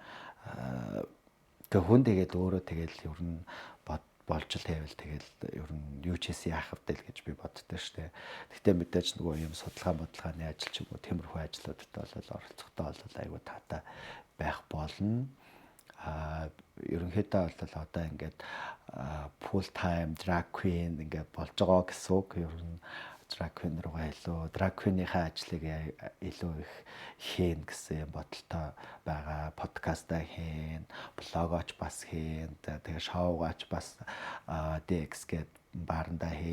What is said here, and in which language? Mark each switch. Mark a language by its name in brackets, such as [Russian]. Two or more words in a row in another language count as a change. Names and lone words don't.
[Mongolian] Тэг хүн тэгээд өөрөө тэгэл ер нь болж л хэвэл тэгэл ер нь юу ч хийсэн яах вэ гэж би боддоо штэ. Гэхдээ мэдээж нөгөө юм судалгааны ажил ч юм уу тиймэрхүү ажлуудад бол оролцохдоо бол айгүй таатай байх болно. Ерөнхийдөө бол одоо ингээд [English] full time drag queen [Mongolian] ингээд болж байгаа гэсэн үг. Ер нь [English] drag queen [Mongolian] руугаа илүү [English] drag queen- [Mongolian] ийнхаа ажлыг илүү их хийн гэсэн бодолтой байгаа. Подкастаа хийн, блогооч бас хийн, тэгээ шоугаач бас DX гээд баарандаа хийн.